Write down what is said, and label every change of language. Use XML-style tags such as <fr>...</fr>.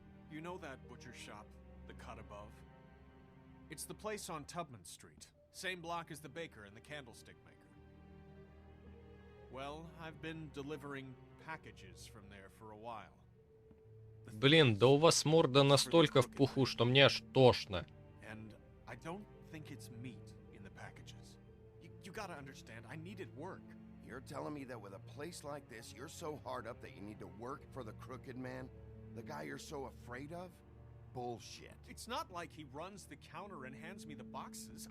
<en>You know that butcher shop, the cut above? It's the place on Tubman Street. Same block as the baker and the candlestick maker. Well, I've been delivering packages from there for a while.</en> <ru>Блин, да у вас морда настолько в пуху, что мне аж тошно.</ru> <en>And I don't think it's meat in the packages. You gotta understand, I needed work. You're telling me that with a place like this, you're so hard up that you need to work for the Crooked Man? The guy you're so afraid of? Bullshit. It's not like he runs the counter and hands me the boxes.</en>